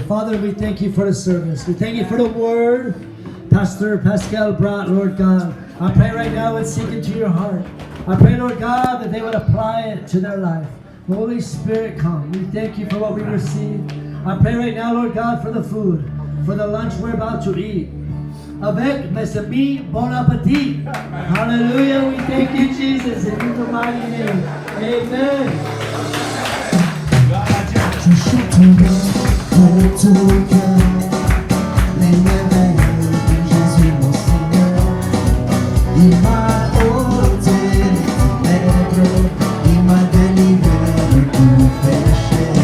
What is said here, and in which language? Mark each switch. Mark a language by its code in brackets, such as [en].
[en] Father, we thank you for the service. We thank you for the word Pastor Pascal brought, Lord God. I pray right now it's sink into your heart. I pray, Lord God, that they would apply it to their life. Holy Spirit, come. We thank you for what we received. I pray right now, Lord God, for the food, for the lunch we're about to eat. [fr] Avec mes amis, bon appétit. Hallelujah. [en] We thank you, Jesus, in your mighty name. Amen. [fr] Je chanterai de tout cœur les merveilles de Jésus mon Seigneur. Il m'a ôté les ténèbres, il m'a délivré de tout péché.